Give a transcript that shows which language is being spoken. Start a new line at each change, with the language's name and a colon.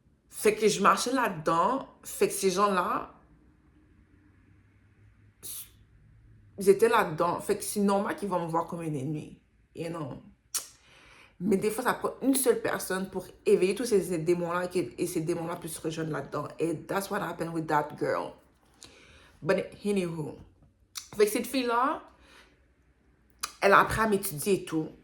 French: Fait que je marchais là-dedans. Fait que ces gens-là, ils étaient là-dedans. Fait que c'est normal qu'ils vont me voir comme une ennemie. Mais des fois, ça prend une seule personne pour éveiller tous ces démons-là et ces démons-là puissent se rejoindre là-dedans. Et
English: that's what happened with that girl. But anywho.
French: Fait que cette fille-là, elle a appris à m'étudier et tout.